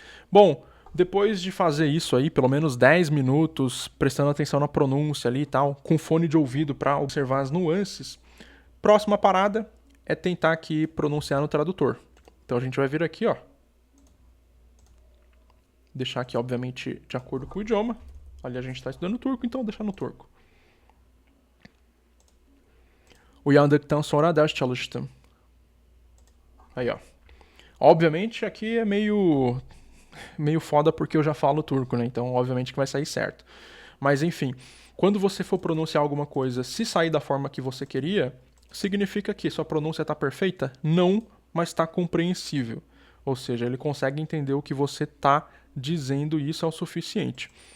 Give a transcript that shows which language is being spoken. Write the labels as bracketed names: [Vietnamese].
[Portuguese] Bom, depois de fazer isso aí, pelo menos 10 minutos, prestando atenção na pronúncia ali e tal, com fone de ouvido pra observar as nuances, próxima parada é tentar aqui pronunciar no tradutor. Então a gente vai vir aqui, ó. Deixar aqui, obviamente, de acordo com o idioma. Ali a gente tá estudando turco, então deixar no turco. [Turkish] Uyandıktan sonra ders çalıştım. [Portuguese] Aí, ó. Obviamente, aqui é meio foda porque eu já falo turco, né? Então, obviamente que vai sair certo. Mas, enfim, quando você for pronunciar alguma coisa, se sair da forma que você queria, significa que sua pronúncia está perfeita? Não, mas está compreensível. Ou seja, ele consegue entender o que você está dizendo e isso é o suficiente.